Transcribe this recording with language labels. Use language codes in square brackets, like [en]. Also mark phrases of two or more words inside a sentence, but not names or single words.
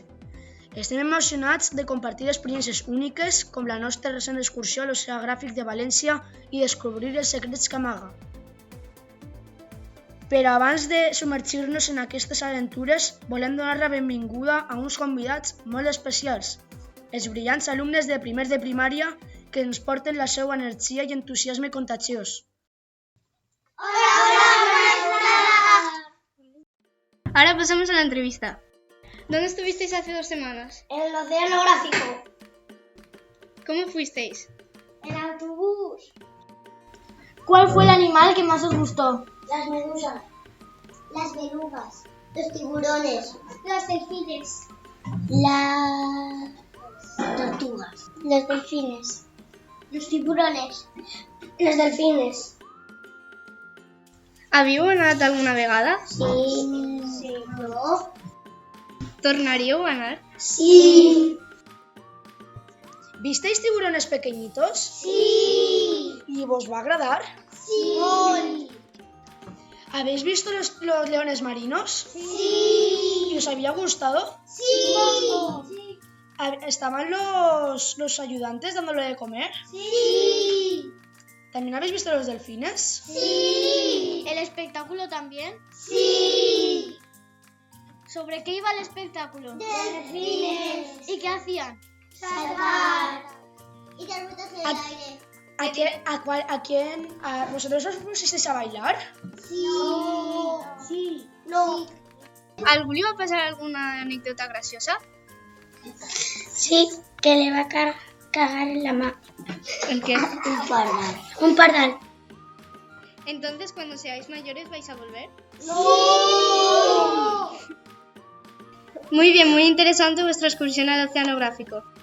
[ca] Estem emocionats de compartir experiències úniques com la nostra recent excursió a l'Oceà de València i descobrir els secrets que amaga. Però abans de submergir-nos en aquestes aventures, volem donar la benvinguda a uns convidats molt especials, els brillants alumnes de primers de primària que ens porten la seva energia i entusiasme contagiós. [es] Ahora pasamos a la entrevista. ¿Dónde estuvisteis hace 2 semanas? En el oceanográfico. ¿Cómo fuisteis? En autobús. ¿Cuál fue el animal que más os gustó? Las medusas. Las belugas. Los tiburones. Los delfines. Las tortugas. Los delfines. Los tiburones. Los delfines. [ca] Havíeu anat alguna vegada? Sí. Sí. No. Tornaríeu a anar? Sí. [es] ¿Visteis tiburones pequeñitos? Sí. ¿Y vos va a agradar? Sí. ¿Habéis visto los leones marinos? Sí. ¿Y os había gustado? Sí. ¿Estaban los ayudantes dándole de comer? Sí. ¿También habéis visto los delfines? Sí. ¿El espectáculo también? Sí. ¿Sobre qué iba el espectáculo? Delfines. ¿Y qué hacían? Saltar. Y dar vueltas en el aire. ¿A vosotros os pusisteis a bailar? Sí. No. Sí. No. [ca] ¿Algú li va pasar alguna anécdota graciosa? [es] Sí, que le va a cagar en la mano. ¿El qué? Un pardal. Entonces, cuando seáis mayores, ¿vais a volver? No. Muy bien, muy interesante vuestra excursión al oceanográfico.